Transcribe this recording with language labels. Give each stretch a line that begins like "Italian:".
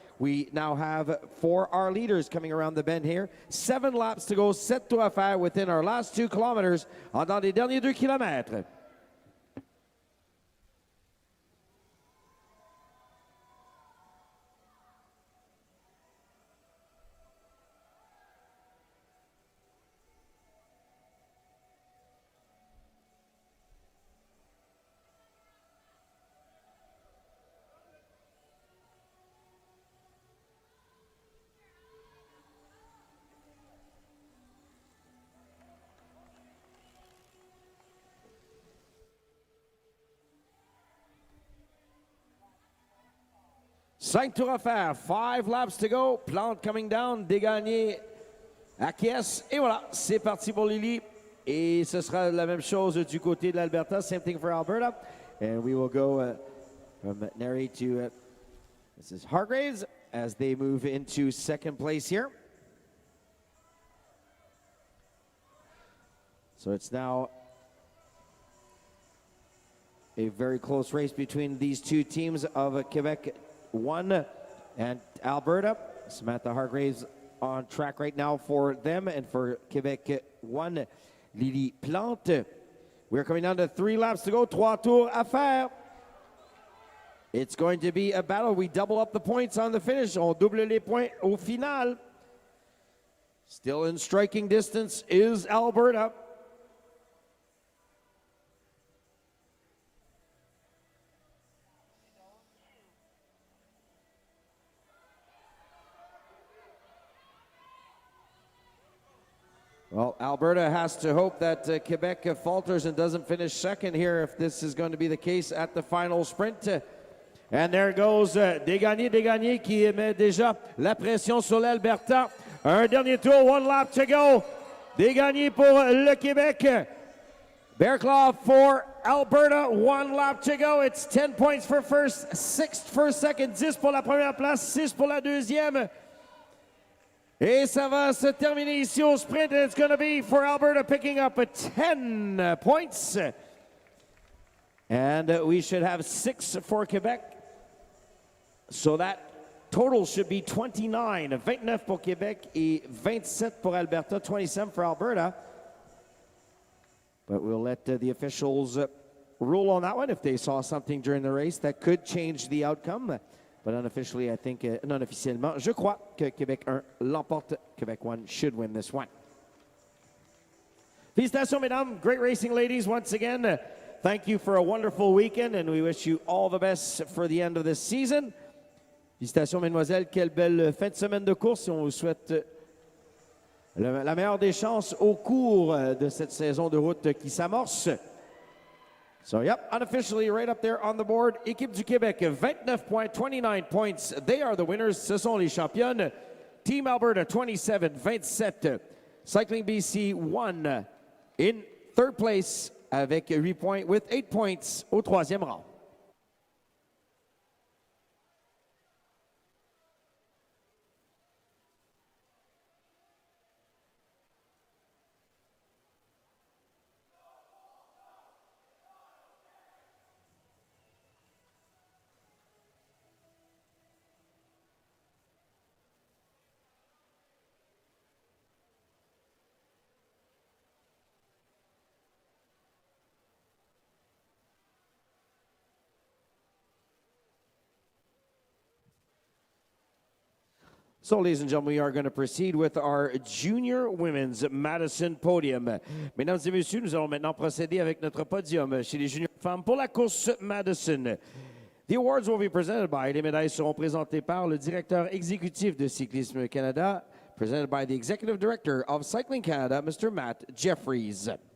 English: We now have for our leaders coming around the bend here. 7 laps to go,
French: 7 tours à faire
English: within our last 2 kilometers.
French: Dans les derniers 2 kilomètres. Cinq tours à faire,
English: 5 laps to go. Plante coming down, dégagné à Kies.
French: Et voilà, c'est parti pour Lily. Et ce sera la même chose du côté de l'Alberta.
English: Same thing for Alberta. And we will go from Neri to this is Hargraves as they move into second place here. So it's now a very close race between these 2 teams of Quebec 1 and Alberta. Samantha Hargraves on track right now for them, and for Quebec 1, Lily Plante. We're coming down to 3 laps to go,
French: 3 tours à faire.
English: It's going to be a battle. We double up the points on the finish.
French: On double les points au final.
English: Still in striking distance is Alberta. Well, Alberta has to hope that Quebec falters and doesn't finish second here if this is going to be the case at the final sprint. And there goes
French: Desgagnés qui met déjà la pression sur l'Alberta. Un dernier tour,
English: 1 lap to go.
French: Desgagnés pour le Québec.
English: Bearclaw for Alberta, 1 lap to go. It's 10 points for first, 6 for second,
French: 10 pour la première place, 6 pour la deuxième. Et ça va se terminer ici au sprint.
English: It's going to be for Alberta picking up 10 points. And we should have 6 for Quebec. So that total should be 29. 29 pour Québec et 27 pour Alberta, 27 for Alberta. But we'll let the officials rule on that one. If they saw something during the race that could change the outcome. But unofficially, I think,
French: non-officiellement, je crois que Québec 1 l'emporte.
English: Québec 1 should win this one.
French: Félicitations, mesdames.
English: Great racing, ladies, once again. Thank you for a wonderful weekend, and we wish you all the best for the end of this season.
French: Félicitations, mesdemoiselles. Quelle belle fin de semaine de course. On vous souhaite la meilleure des chances au cours de cette saison de route qui s'amorce.
English: So, yep, unofficially right up there on the board. Équipe du Québec, 29 points, 29 points. They are the winners.
French: Ce sont les championnes. Team Alberta, 27, 27.
English: Cycling BC, 1 in third place
French: avec 8 points,
English: with 8 points
French: au troisième rang.
English: So, ladies and gentlemen, we are going to proceed with our junior women's Madison podium.
French: Mesdames et messieurs, nous allons maintenant procéder avec notre podium chez les juniors femmes pour la course Madison.
English: The awards will be presented by,
French: les médailles seront présentées par le directeur exécutif de Cyclisme Canada,
English: presented by the Executive Director of Cycling Canada, Mr. Matt Jeffries.